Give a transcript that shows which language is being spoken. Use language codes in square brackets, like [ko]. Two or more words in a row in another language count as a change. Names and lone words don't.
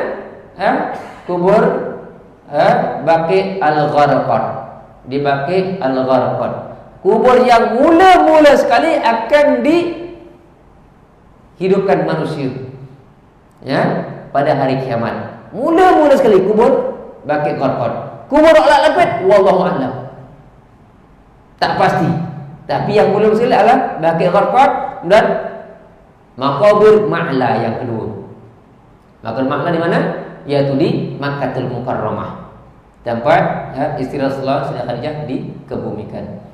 [ms] Kubur Baqi Al-Gharqad. Di Baqi Al-Gharqad. Kubur yang mula-mula sekali akan dihidupkan manusia, ya, pada hari kiamat. Mula-mula sekali kubur Baqi Al-Gharqad. Kubur Al-Labid wallahu a'lam, tak pasti. Tapi yang mula sekali adalah Baqi Al-Gharqad dan Maqabir Ma'la yang kedua. Maqabir Ma'la di mana? Yaitu di Makkahul Mukarramah, tempat istirahat Rasulullah Khadijah dikebumikan.